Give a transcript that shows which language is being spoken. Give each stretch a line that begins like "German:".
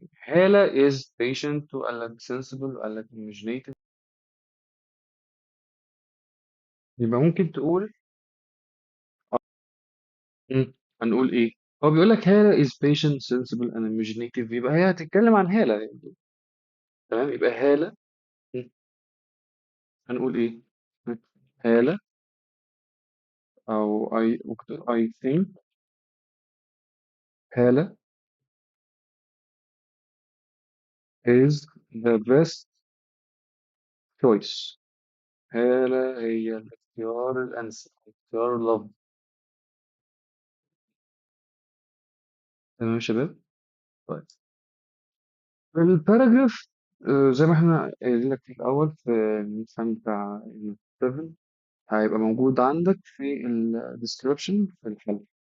Arabic: هالة
English: is patient
Arabic: وقال لك sensible وقال لك imaginative. يبقى ممكن تقول مم. هنقول ايه؟ هو بيقول لك هالة
English: is patient sensible and imaginative،
Arabic: يبقى هي هتتكلم عن هالة يعني. تمام، يبقى هالة. مم. هنقول ايه؟ مم.
English: هالة
Arabic: او
English: I think هالة is the best choice.
Arabic: هالة هي الاختيار الأنسب، اختيار لفظ. تمام يا شباب؟ طيب الباراجراف زي ما احنا قايلين لك في الأول في المثال بتاع 7 هيبقى موجود عندك في ال description في الحلقة.